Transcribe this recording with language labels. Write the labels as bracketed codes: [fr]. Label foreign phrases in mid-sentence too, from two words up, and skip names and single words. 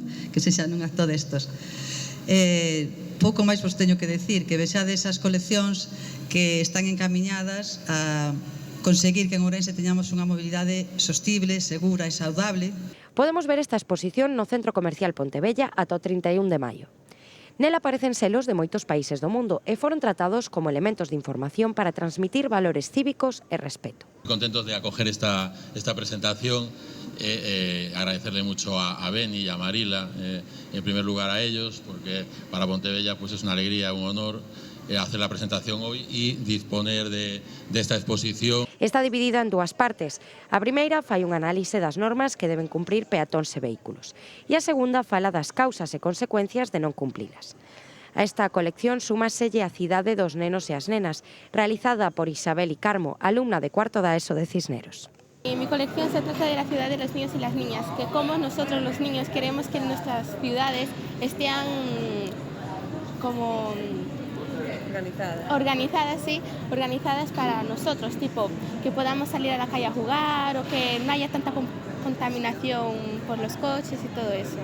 [gl] Que sexa nun acto destos. Pouco máis vos teño que decir, que vexade esas coleccións que están encamiñadas a conseguir que en Ourense teñamos unha mobilidade sostible, segura e saudable. [es] Podemos ver esta exposición no Centro Comercial Pontevella ata o 31 de maio. [gl] Nela aparecen selos de moitos países do mundo e foron tratados como elementos de información para transmitir valores cívicos e respeto. [es] Contentos de acoger esta presentación, agradecerle mucho a Beni y a Marila, en primer lugar a ellos, porque para Pontevella pues es una alegría, un honor hacer la presentación hoy y disponer de esta exposición. [gl] Está dividida en dúas partes. A primeira fai un análise das normas que deben cumprir peatóns e vehículos e a segunda fala das causas e consecuencias de non cumplilas. A esta colección súmaselle a Cidade dos nenos e as nenas, realizada por Isabel y Carmo, alumna de cuarto da ESO de Cisneros. [es] Mi colección se trata de la ciudad de los niños y las niñas, que como nosotros los niños queremos que nuestras ciudades estén como organizadas para nosotros, tipo que podamos salir a la calle a jugar o que no haya tanta contaminación por los coches y todo eso.